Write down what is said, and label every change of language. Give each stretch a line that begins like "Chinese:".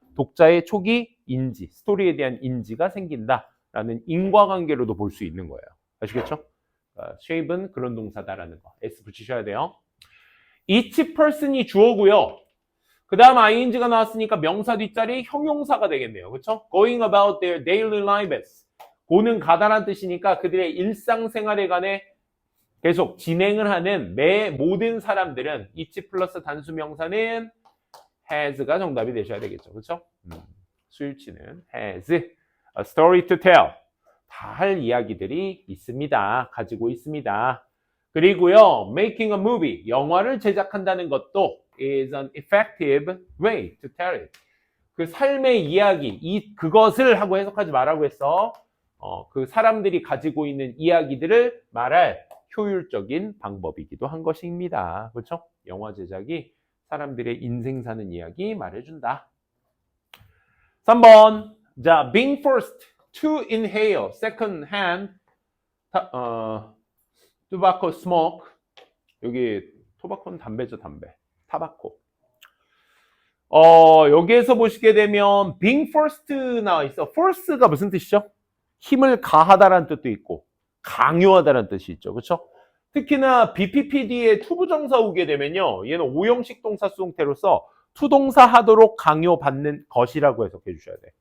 Korean: 독자의 초기 인지, 스토리에 대한 인지가 생긴다라는 인과관계로도 볼 수 있는 거예요. 아시겠죠? shape은 그런 동사다라는 거. S 붙이셔야 돼요. each person이 주어고요. 그 다음 ing가 나왔으니까 명사 뒷자리 형용사가 되겠네요. 그렇죠?
English: going about their daily lives.
Korean: 고는 가다란 뜻이니까 그들의 일상생활에 관해 계속 진행을 하는 모든 사람들은 each 플러스 단수 명사는 has가 정답이 되셔야 되겠죠. 그렇죠? 수일치는
English: has a story to tell.
Korean: 다 할 이야기들이 있습니다. 가지고 있습니다. 그리고요,
English: making a movie.
Korean: 영화를 제작한다는 것도
English: is an effective way to tell it.
Korean: 그 삶의 이야기, 그것을 하고 해석하지 말라고 했어. 그 사람들이 가지고 있는 이야기들을 말할 효율적인 방법이기도 한 것입니다. 그렇죠? 영화 제작이 사람들의 인생 사는 이야기 말해준다. 3번. 자,
English: being forced to inhale second hand tobacco smoke.
Korean: 여기 토바코는 담배죠, 담배. 타바코. 여기에서 보시게 되면 being forced 나와 있어. force가 무슨 뜻이죠? 힘을 가하다라는 뜻도 있고 강요하다라는 뜻이 있죠. 그렇죠? 특히나 BPPD에 투부정사 오게 되면요. 얘는 오형식 동사 수동태로서 투동사 하도록 강요받는 것이라고 해석해 주셔야 돼.